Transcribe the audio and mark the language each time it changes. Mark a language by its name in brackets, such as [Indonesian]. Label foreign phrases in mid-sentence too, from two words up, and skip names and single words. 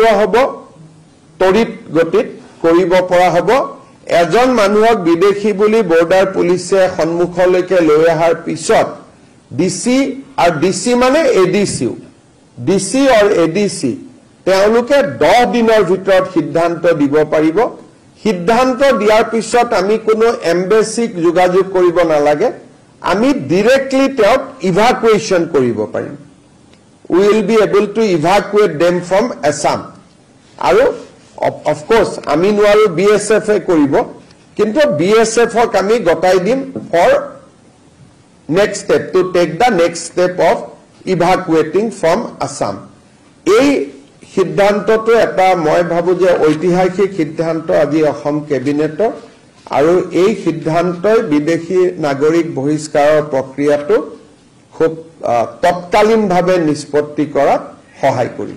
[Assamese] হ'ব তৰিত গতিত কৰিব পৰা হ'ব এজন মানুহক বিদেশী বুলি বৰ্ডাৰ পুলিচে সন্মুখলৈকে লৈ অহাৰ পিছত ডিসি আৰু ডিসি মানে এডিসি ডিসি আৰু এডিসি তেওঁলোকে 10 দিনৰ ভিতৰত সিদ্ধান্ত দিব পাৰিব সিদ্ধান্ত দিয়াৰ পিছত আমি কোনো এমবেসিক যোগাযোগ কৰিব নালাগে আমি ডাইৰেক্টলি তেওঁক ইভাকুৱেশ্যন কৰিব পাৰিম [English] we will be able to evacuate them from Assam [Assamese] আৰু [English] of course [Assamese] আমি নোৱাৰো BSF এ কৰিব কিন্তু BSF ক আমি গটাই দিম [English] for next step to take the next step of evacuating from Assam [Assamese] এই সিদ্ধান্তটো এটা মই ভাবো যে ঐতিহাসিক সিদ্ধান্ত আজি অসম কেবিনেটৰ আৰু এই সিদ্ধান্তই বিদেশী নাগৰিক বহিষ্কাৰৰ প্ৰক্ৰিয়াটো খুব তৎকালীনভাৱে নিষ্পত্তি কৰাত সহায় কৰিব